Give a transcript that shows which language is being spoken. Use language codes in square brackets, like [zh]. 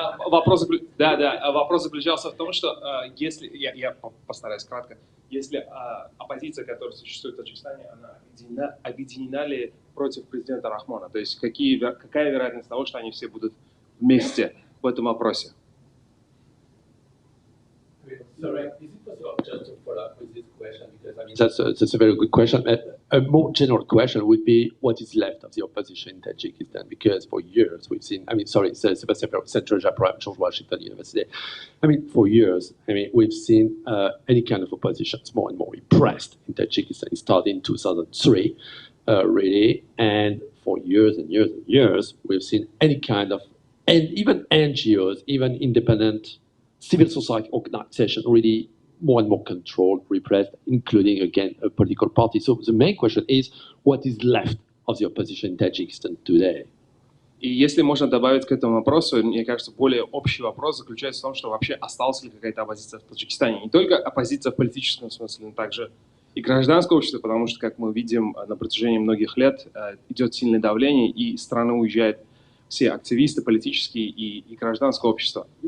[ru] Вопрос заключался в том, что если, я постараюсь кратко, если оппозиция, которая существует в Таджикистане, она объединена ли против президента Рахмона? То есть какая вероятность того, что они все будут вместе в этом вопросе? [en] Sorry, is it possible just to follow up with this question? Because I mean, that's a very good question. A more general question would be, what is left of the opposition in Tajikistan? Because for years we've seen, I mean, sorry, Central George Washington University. I mean, for years, I mean, we've seen any kind of opposition more and more repressed in Tajikistan. It started in 2003, really, and for years and years and years, we've seen any kind of, and even NGOs, even independent civil society organization really more and more controlled, repressed, including, again, a political party. So the main question is, what is left of the opposition in Tajikistan today? [ru] И если можно добавить к этому вопросу, мне кажется, более общий вопрос заключается в том, что вообще осталась ли какая-то оппозиция в Таджикистане. Не только оппозиция в политическом смысле, но также и гражданское общество, потому что, как мы видим, на протяжении многих лет идет сильное давление, и из страны уезжают все активисты политические и гражданское общество.